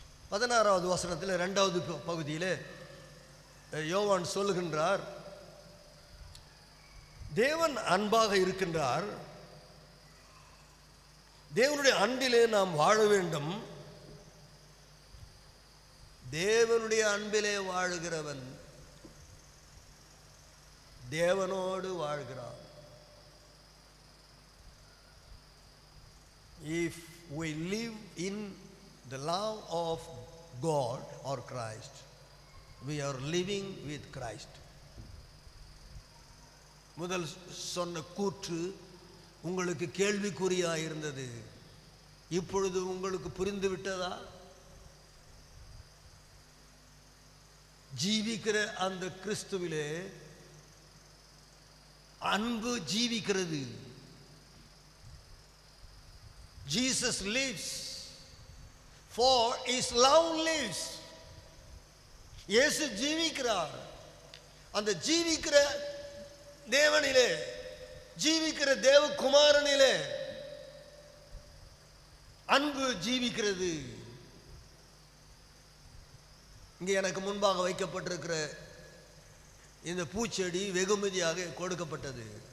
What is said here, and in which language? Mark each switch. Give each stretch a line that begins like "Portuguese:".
Tamil: 16வது வசனத்தில் 2வது பகுதியில் யோவான் சொல்லுகின்றார், தேவன் அன்பாக இருக்கின்றார், தேவனுடைய அன்பிலே நாம் வாழ வேண்டும். தேவனுடைய அன்பிலே வாழுகிறவன் தேவனோடு வாழ்கிறான்.
English: If we live in the love of God or Christ, we are living with Christ.
Tamil: முதல் சொன்ன கூற்று உங்களுக்கு கேள்விக்குறியாக இருந்தது. இப்பொழுது உங்களுக்கு புரிந்து விட்டதா? ஜீவிக்கிற அந்த கிறிஸ்துவிலே அன்பு ஜீவிக்கிறது.
English: Jesus lives, for his love lives.
Tamil: இயேசு ஜீவிக்கிறார். அந்த ஜீவிக்கிற தேவனிலே, ஜீவிக்கிற தேவகுமாரனிலே அன்பு ஜீவிக்கிறது. இங்கே எனக்கு முன்பாக வைக்கப்பட்டிருக்கிற இந்த பூச்செடி வெகுமதியாக கொடுக்கப்பட்டது.